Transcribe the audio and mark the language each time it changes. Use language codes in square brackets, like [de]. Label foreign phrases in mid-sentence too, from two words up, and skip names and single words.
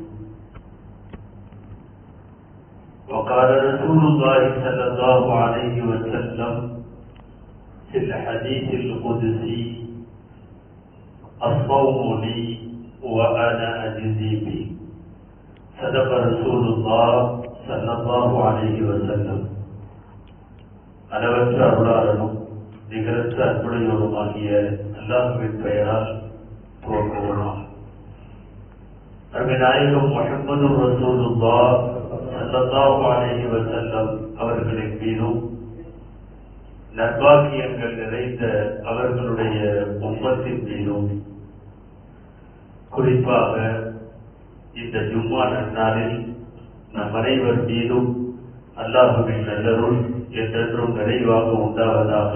[ar] وقال رسول الله صلى الله عليه وسلم في الحديث القدسي: الصوم لي وأنا أجزي به. صدق رسول الله صلى الله عليه وسلم. [ta] அளவற்ற அருளாளனும் நிகரற்ற அன்புடையோருமாகிய அல்லாஹ்வின் பெயரால் துவங்குவோம். அருமைநாயகம் [ar] محمد رسول الله صلى الله عليه وسلم [ta] அவர்களின் மீதும் நற்பாக்கியங்கள் நிறைந்த அவர்களுடைய உம்மத்தின் மீதும் குறிப்பாக இந்த ஜும்மா நன்னாளில் நம் அனைவர் மீதும் அல்லாஹ்வின் நல்லருள் என்றென்றும் நிறைவாக உண்டாவதாக.